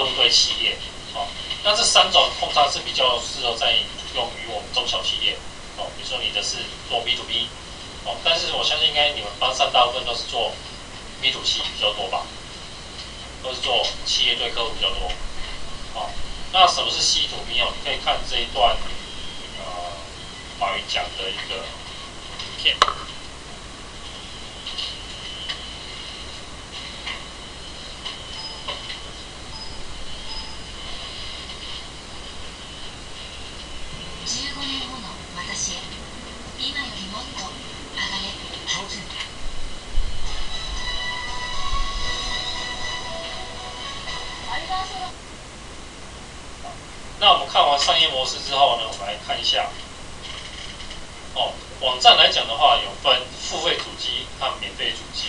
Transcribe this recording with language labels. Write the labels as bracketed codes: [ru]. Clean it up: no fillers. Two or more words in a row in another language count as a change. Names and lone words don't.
[zh] 户对企业那这三种通常是比较适合在用于我们中小企业比如说你的是做 [en] B to B [zh] 但是我相信应该你们班上大部分都是做 [en] B to C [zh] 比较多吧，都是做企业对客户比较多那什么是 [en] C to B [zh] 你可以看这一段华语讲的一个影片。 [ja] 15年後の私へ、今よりもっと上がれ。 [zh] 那我们看完商业模式之后呢，我们来看一下网站来讲的话，有分付费主机和免费主机。